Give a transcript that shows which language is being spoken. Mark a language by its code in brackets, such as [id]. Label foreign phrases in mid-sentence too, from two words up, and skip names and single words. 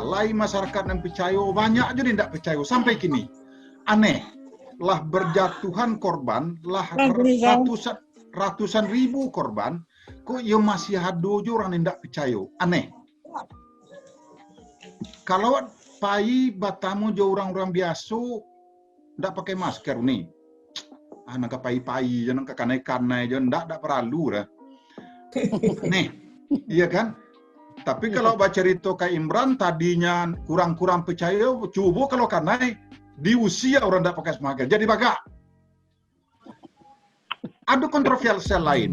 [id] Lain masyarakat yang percaya, banyak juga tidak percaya. Sampai kini, aneh, lah berjatuhan korban, lah ratusan ribu korban, kok ya masih ada orang yang tidak percaya. Aneh. [min] Kalau pai batamu jo orang-orang biasa, tidak pakai masker nih. Nak pai-pai, jangan kanai-kanai, [id] jangan tidak perlu lah. Nih, iya kan? Tapi kalau baca cerita kayak Imran, tadinya kurang-kurang percaya, coba kalau kanai, di usia orang tidak pakai masker, jadi baga. Ada kontroversial lain.